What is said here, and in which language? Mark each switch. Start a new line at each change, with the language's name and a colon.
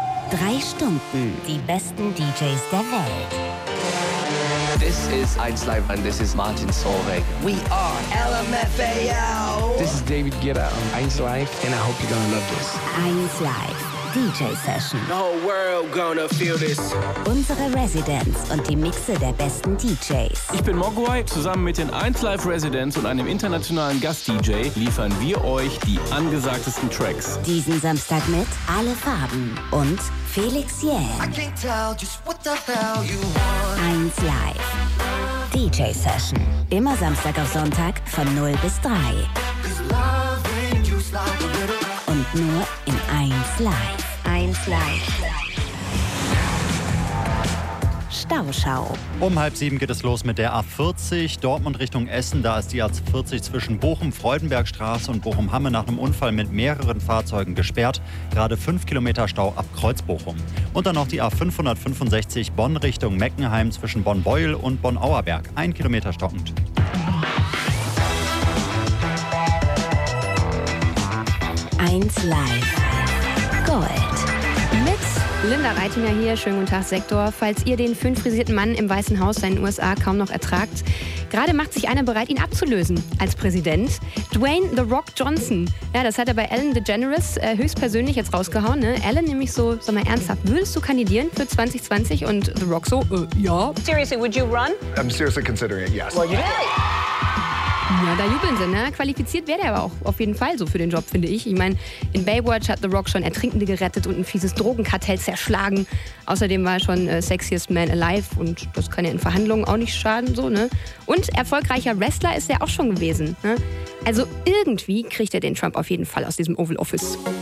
German: 3 Stunden, die besten DJs der Welt.
English: This is 1Live and this is Martin Solveig. We are LMFAO. This is David Guetta on 1Live and I hope you're gonna love this. 1Live. DJ Session. The whole world gonna feel this.
German: Unsere Residents und die Mixe der besten DJs. Ich bin Mogwai. Zusammen mit den 1Live Residents und einem internationalen Gast-DJ liefern wir euch die angesagtesten Tracks. Diesen Samstag mit Alle Farben und Felix Yen.
English: I can't tell just what the hell you want. 1Live. DJ Session.
German: Immer Samstag auf Sonntag von 0 bis 3. Nur in 1Live. 1Live. Stauschau. Um 6:30 geht es los mit der A40 Dortmund Richtung Essen. Da ist die A40 zwischen Bochum-Freudenbergstraße und Bochum-Hamme nach einem Unfall mit mehreren Fahrzeugen gesperrt. Gerade 5 Kilometer Stau ab Kreuz Bochum. Und dann noch die A565 Bonn Richtung Meckenheim zwischen Bonn-Beuel und Bonn-Auerberg. 1 Kilometer stockend. Live. Gold. Mit Linda Reitinger hier. Schönen guten Tag, Sektor. Falls ihr den föhnfrisierten Mann im Weißen Haus in den USA kaum noch ertragt, gerade macht sich einer bereit, ihn abzulösen als Präsident. Dwayne The Rock Johnson. Ja, das hat er bei Ellen DeGeneres höchstpersönlich jetzt rausgehauen. Ne? Ellen nämlich so, sag mal ernsthaft, würdest du kandidieren für 2020? Und The Rock so, ja.
English: Seriously, would you run? I'm seriously considering it, yes. Well, you did.
German: Ja, da jubeln sie, ne? Qualifiziert wäre er aber auch auf jeden Fall so für den Job, finde ich. Ich meine, in Baywatch hat The Rock schon Ertrinkende gerettet und ein fieses Drogenkartell zerschlagen. Außerdem war er schon Sexiest Man Alive und das kann ja in Verhandlungen auch nicht schaden, so, ne? Und erfolgreicher Wrestler ist er auch schon gewesen, ne? Also irgendwie kriegt er den Trump auf jeden Fall aus diesem Oval Office.